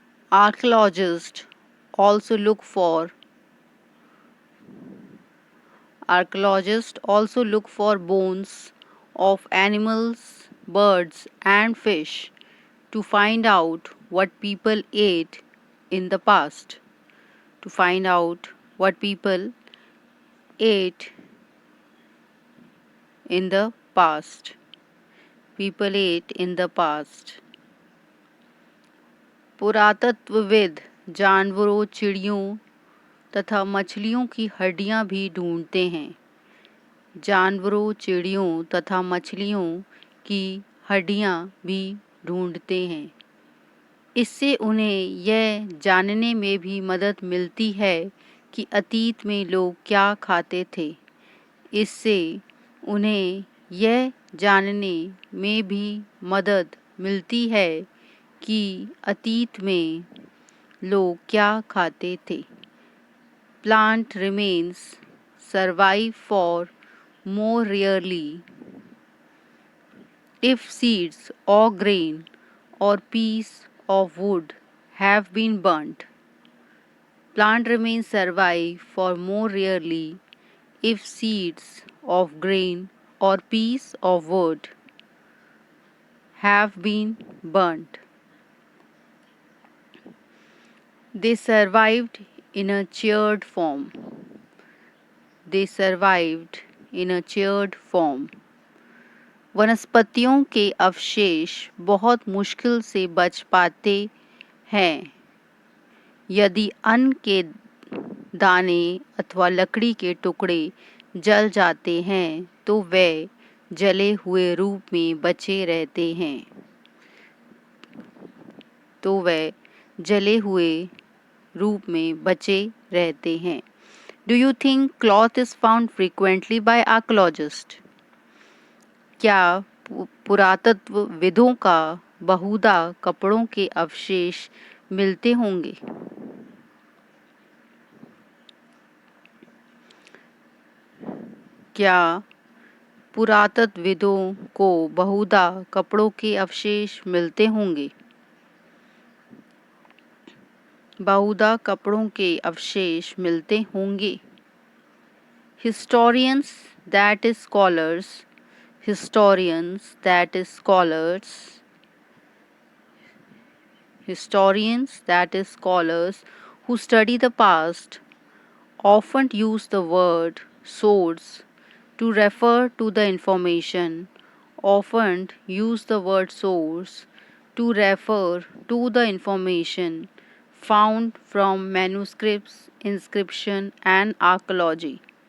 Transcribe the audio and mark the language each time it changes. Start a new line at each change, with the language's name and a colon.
English: Archaeologists also look for Archaeologists also look for bones of animals, birds and fish to find out what people ate in the past. To find out what people ate in the past. People ate in the past.
Hindi: पुरातत्वविद जानवरों, चिड़ियों तथा मछलियों की हड्डियां भी ढूंढते हैं। जानवरों, चिड़ियों तथा मछलियों की हड्डियां भी ढूंढते हैं। इससे उन्हें यह जानने में भी मदद मिलती है कि अतीत में लोग क्या खाते थे। इससे उन्हें यह जानने में भी मदद मिलती है कि अतीत में लोग क्या खाते थे।
English: Plant remains survive for more rarely if seeds or grain or piece of wood have been burnt. Plant remains survive for more rarely if seeds of grain or piece of wood have been burnt. They survived in a charred form. They survived in a charred form.
Hindi: वनस्पतियों के अवशेष बहुत मुश्किल से बच पाते हैं। यदि अन्न के दाने अथवा लकड़ी के टुकड़े जल जाते हैं तो वे जले हुए रूप में बचे रहते हैं। तो वे जले हुए रूप में बचे रहते हैं।
English: Do you think cloth is found frequently by archaeologists?
Hindi: क्या पुरातत्वविदों का बहुधा कपड़ों के अवशेष मिलते होंगे? क्या पुरातत्वविदों को बहुधा कपड़ों के अवशेष मिलते होंगे? बहुधा कपड़ों के अवशेष मिलते होंगे।
English: Historians, that is scholars, historians, that is scholars, historians, that is scholars who study the past, often use the word source to refer to the information, often use the word source to refer to the information found from manuscripts, inscription and archaeology.